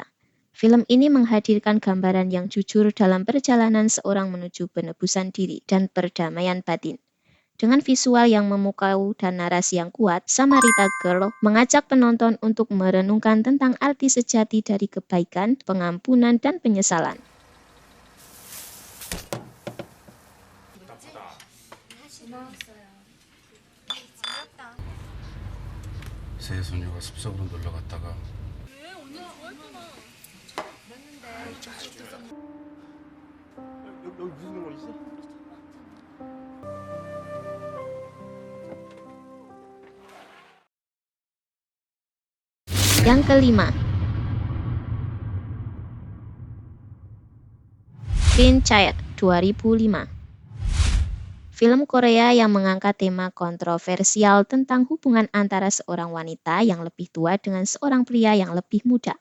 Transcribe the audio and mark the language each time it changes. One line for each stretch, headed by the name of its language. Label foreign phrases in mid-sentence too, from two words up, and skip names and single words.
Indonesian: Film ini menghadirkan gambaran yang jujur dalam perjalanan seorang menuju penebusan diri dan perdamaian batin. Dengan visual yang memukau dan narasi yang kuat, Samarita Girl mengajak penonton untuk merenungkan tentang arti sejati dari kebaikan, pengampunan, dan penyesalan.
Korean: 새 손주가 숲속으로 놀러 갔다가 여기 무슨 거 있어?
Indonesian: Yang kelima, Clean Child 2005. Film Korea yang mengangkat tema kontroversial tentang hubungan antara seorang wanita yang lebih tua dengan seorang pria yang lebih muda.